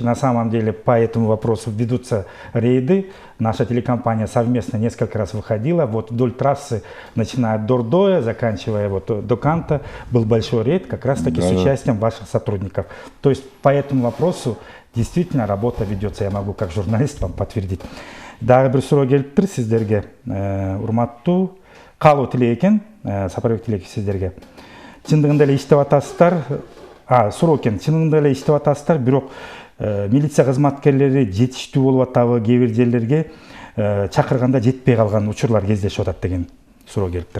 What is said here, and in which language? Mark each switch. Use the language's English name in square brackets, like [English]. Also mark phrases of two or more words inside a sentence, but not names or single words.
[Russian] На самом деле по этому вопросу ведутся рейды. Наша телекомпания совместно несколько раз выходила. Вот вдоль трассы, начиная от Дордоя, заканчивая вот до Канта, был большой рейд как раз таки с участием ваших сотрудников. То есть по этому вопросу действительно работа ведется. Я могу как журналист вам подтвердить. [Kyrgyz] Дагы бир суроо келиптир сиздерге. Урматтуу каалоо тилек экен Сапарбек Тилекович сиздерге. Чындыгында эле иштеп атасыздар. Суроо экен. Чындыгында эле иштеп атасыздар, бирок милиция кызматкерлери жетиштүү болуп атабы, кээ бир жерлерге чакырганда жетпей калган учурлар кездешип атат деген суроо келиптир.